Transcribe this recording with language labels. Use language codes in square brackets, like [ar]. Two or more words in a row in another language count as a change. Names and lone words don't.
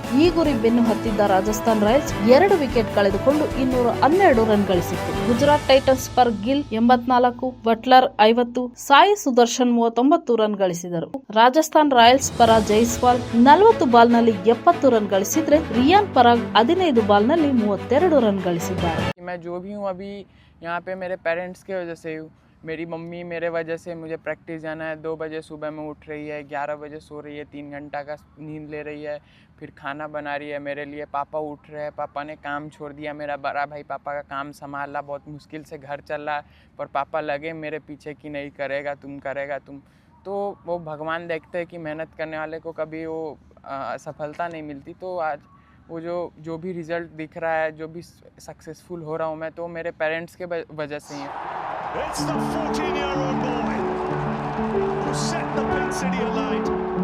[kn] ಈ ಗುರಿ ಬೆನ್ನು ಹತ್ತಿದ್ದ ರಾಜಸ್ಥಾನ್ ರಾಯಲ್ಸ್ 2 ವಿಕೆಟ್ ಕಳೆದುಕೊಂಡು 212 ರನ್ ಗಳಿಸಿತ್ತು. ಗುಜರಾತ್ ಟೈಟನ್ಸ್ ಪರ್ ಗಿಲ್ 84, ಬಟ್ಲರ್ 50, ಸಾಯಿ ಸುದರ್ಶನ್ 39 ರನ್ ಗಳಿಸಿದರು. ರಾಜಸ್ಥಾನ್ ರಾಯಲ್ಸ್ ಪರ ಜೈಸ್ವಾಲ್ 40 ಬಾಲ್ನಲ್ಲಿ 70 ರನ್ ಗಳಿಸಿದ್ರೆ ರಿಯಾನ್ ಪರಾಗ್ 15 ಬಾಲ್ನಲ್ಲಿ 32 ರನ್ ಗಳಿಸಿದ್ದಾರೆ. [hi] यहाँ पे मेरे पेरेंट्स के वजह से हूँ. मेरी मम्मी मेरे वजह से मुझे प्रैक्टिस जाना है. 2 बजे सुबह में उठ रही है, 11 बजे सो रही है, 3 घंटा का नींद ले रही है, फिर खाना बना रही है मेरे लिए. पापा उठ रहे हैं, पापा ने काम छोड़ दिया. मेरा बड़ा भाई पापा का काम संभाला, बहुत मुश्किल से घर चल रहा है, पर पापा लगे मेरे पीछे कि नहीं करेगा तुम. तो वो भगवान देखते हैं कि मेहनत करने वाले को कभी वो सफलता नहीं मिलती. तो आज वो जो भी रिजल्ट दिख रहा है, जो भी सक्सेसफुल हो रहा हूँ मैं, तो मेरे पेरेंट्स के वजह से ही है. [en] It's the 14-year-old boy who set the Pink City alight.